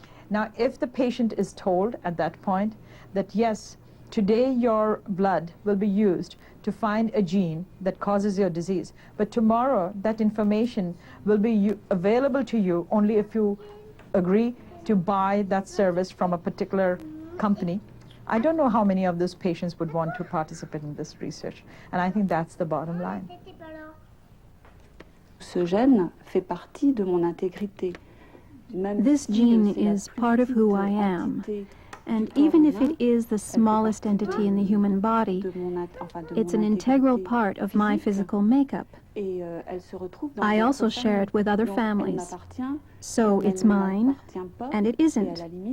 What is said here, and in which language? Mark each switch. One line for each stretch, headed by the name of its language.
English: Now, if the patient is told at that point that yes, today your blood will be used to find a gene that causes your disease, but tomorrow that information will be available to you only if you agree to buy that service from a particular company, I don't know how many of those patients would want to participate in this research. And I think that's the bottom line.
French: Ce gène fait partie de mon intégrité.
English: This gene is part of who I am. And even if it is the smallest entity in the human body, it's an integral part of my physical makeup. I also share it with other families. So it's mine, and it isn't.